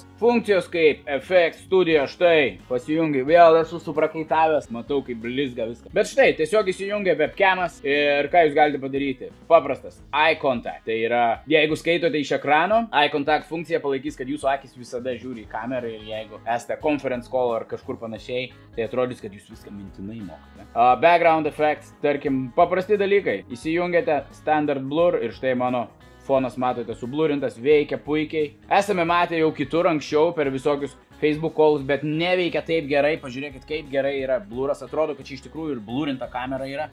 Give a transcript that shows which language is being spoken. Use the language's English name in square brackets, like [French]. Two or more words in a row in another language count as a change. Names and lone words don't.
[Lithuanian] Funkcijos kaip FX Studio, štai, pasijungi, vėl esu suprakaitavęs, matau kaip blizga viską. Bet štai, tiesiog įsijungia webcamas ir ką jūs galite padaryti? [English] Paprastas, eye contact. [Lithuanian] Tai yra, jeigu skaitote iš ekrano, [English] eye contact [Lithuanian] funkcija palaikys, kad jūsų akis visada žiūri į kamerą ir jeigu esate [English] conference call [Lithuanian] ar kažkur panašiai, tai atrodys, kad jūs viską mintinai mokate. [English] Background effects, [Lithuanian] tarkim, paprasti dalykai. Įsijungiate [English] standard blur [Lithuanian] ir štai mano fonas, matote, sublurintas, veikia puikiai. Esame matę jau kitur anksčiau per visokius Facebook calls, bet neveikia taip gerai. Pažiūrėkit, kaip gerai yra bluras. Atrodo, kad čia iš tikrųjų ir blurinta kamera yra.